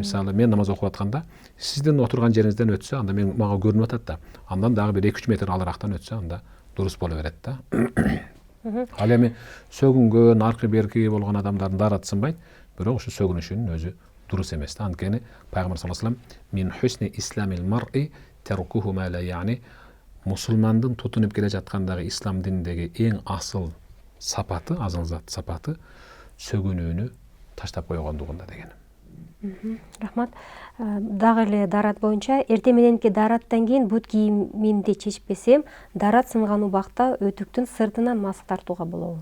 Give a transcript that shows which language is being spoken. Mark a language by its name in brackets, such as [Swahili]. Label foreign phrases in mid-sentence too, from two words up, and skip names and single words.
[Kyrgyz] Мисалы, мен намаз окуп атканда сиздин отурган жериңизден өтсө, анда мага көрүнүп атат да. Андан дагы бир 2-3 метр алырактан өтсө, анда дурус боло берет да. Ал эми сөгүнгөн, аркы берки болгон адамдардын дараты сынбайт, бирок ошо сөгүнүшүнүн өзү дурус эмес да. Анткени пайгамбар [Arabic] صلى الله عليه وسلم من حسن إسلام المرء تركه ما لا يعنيه, [Kyrgyz] мусулмандын тутунуп келе жаткандагы ислам дининдеги эң асыл сапаты, асыл зат сапаты сөгүнүүнү таштап койгондугунда деген. Рахмат. Дагы эле дарат боюнча, эртең мененки дараттан кийин бут кийимимди чечпесем, дарат сынган убакта өтүктүн сыртынан маск тартууга болобу?